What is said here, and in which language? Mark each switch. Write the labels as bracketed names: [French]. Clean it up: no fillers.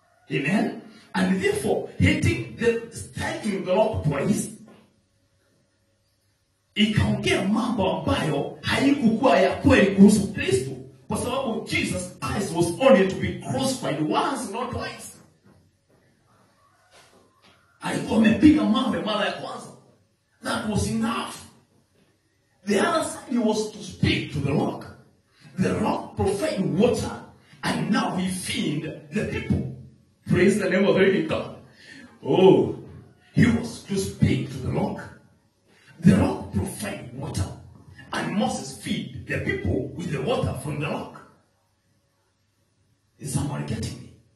[Swahili] Amen? [English] And therefore, striking the rock twice, [Swahili] ikaongea mambo ambayo haikuwa ya kweli kuhusu Kristo. Kwa sababu [English] Jesus Christ was only to be crucified once, not twice. [Swahili] Alikuwa amepiga mawe mara ya kwanza. [English] That was enough. The other side, he was to speak to the rock. The rock provided water, and now he fed the people. Praise the name of the living God. Oh, he was to speak to the rock. The rock provided water, and Moses fed the people with the water from the rock. Is someone getting me?